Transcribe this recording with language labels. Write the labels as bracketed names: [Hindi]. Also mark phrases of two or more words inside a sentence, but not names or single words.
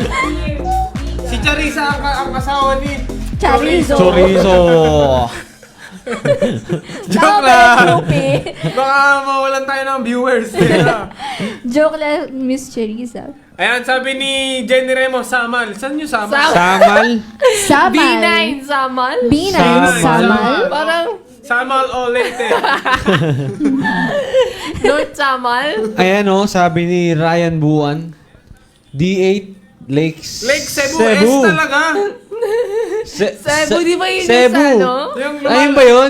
[Filipino] Si Charissa ang asawa ni Chorizo. Chorizo. Joke lang. Baka mawalan tayo ng viewers. Joke lang, Miss Chorizo. Ayan, sabi ni Jenny Remo, Samal. Saan yung Samal? Samal. Samal. B9 Samal. B9 Samal. Samal. Parang Samal o Leyte. North Samal. Ayan o, sabi ni Ryan Buwan. D8 Lakes. Lake Cebu, S talaga. Cebu, di ba yun yung Cebu. sa ano? Ayun ba yun?